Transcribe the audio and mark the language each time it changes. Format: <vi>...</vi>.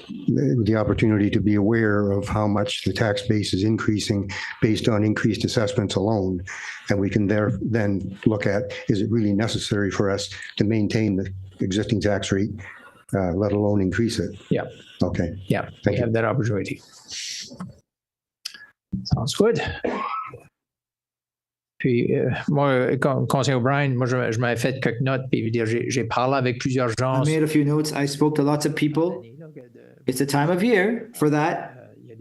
<en>The opportunity to be aware of how much the tax base is increasing based on increased assessments alone. And we can then look at, is it really necessary for us to maintain the existing tax rate, let alone increase it? Yeah. Okay. Yeah. We have that opportunity. Sounds good.</en> <fr>Puis, moi, conseiller O'Brien, moi, je m'avais fait quelques notes, puis j'ai parlé avec plusieurs gens.</fr> <en>I made a few notes. I spoke to lots of people. It's a time of year for that.</en>